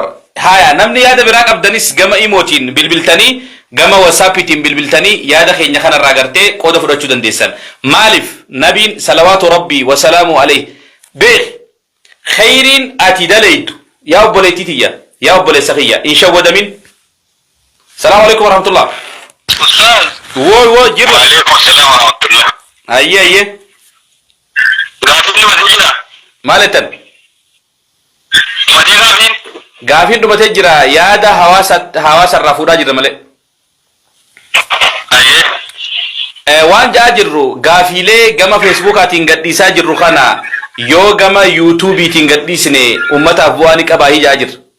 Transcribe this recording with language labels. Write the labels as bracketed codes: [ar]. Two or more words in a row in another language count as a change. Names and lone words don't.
[om] Haya namni yaada biraa qabdanis gama imootiin bilbiltanii gama wasaapiitiin bilbiltanii yaada keenya kanarraa gartee qooda fudhachuu dandeessan. Maaliif nabiin [ar] صلوات ربي وسلامه عليه [om] beek khayriin ati dalaytu yaa obboleettii tiyya yaa obboleessa kiyya in shawwadamin. [ar] السلام عليكم ورحمة الله. [om] Ustaz. Woo jiru. [ar] وعليكم السلام ورحمة الله. [om] Ayye. Gaafin Madina. Maalitan? Madina min. Gaafin dhumatee jira yaada hawaasa irraa fuudhaa jirra malee. Waan jaa jirru gaafiilee gama feesbuukaatiin gadhiisaa jirru kana yoo gama yuutuubiitiin gadhiisne ummataaf bu'aa ni qabaa hijaa jirra.